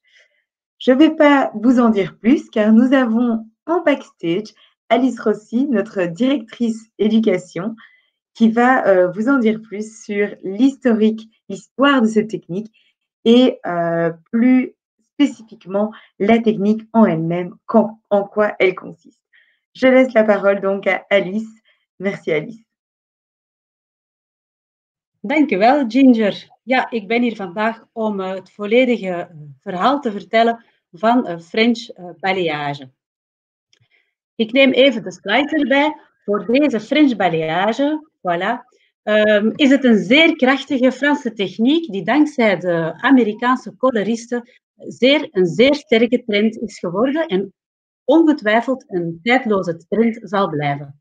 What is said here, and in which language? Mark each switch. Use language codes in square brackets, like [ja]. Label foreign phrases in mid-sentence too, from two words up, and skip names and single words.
[fr] Je ne vais pas vous en dire plus car nous avons en backstage Alice Rossi, notre directrice éducation, qui va vous en dire plus sur l'historique, l'histoire de cette technique et plus spécifiquement la technique en elle-même, en quoi elle consiste. Je laisse la parole donc à Alice. Merci Alice. [nl] Dankjewel Ginger. Ja, ik ben hier vandaag om het volledige verhaal te vertellen van French balayage. Ik neem even de slides erbij. Voor deze French balayage, voilà, is het een zeer krachtige Franse techniek die dankzij de Amerikaanse coloristen een zeer sterke trend is geworden en ongetwijfeld een tijdloze trend zal blijven.